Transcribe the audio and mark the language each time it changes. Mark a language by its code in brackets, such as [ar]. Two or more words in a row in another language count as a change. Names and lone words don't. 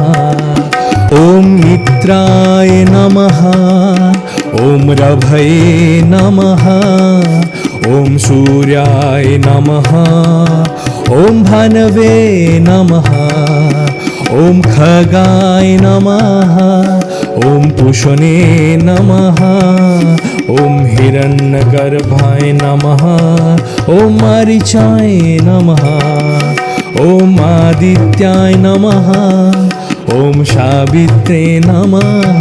[sa] ওম মিত্রায় নমঃ। ওম রভয়ে নমঃ। ওম সূর্যায় নমঃ। ওম ভানবে নমঃ। ওম খগায় নমঃ। ॐ पुषणे नमः। ॐ हिरण्यगर्भाय नमः। ॐ मारीचाय नमः। ॐ आदित्याय नमः। ॐ सावित्रे नमः।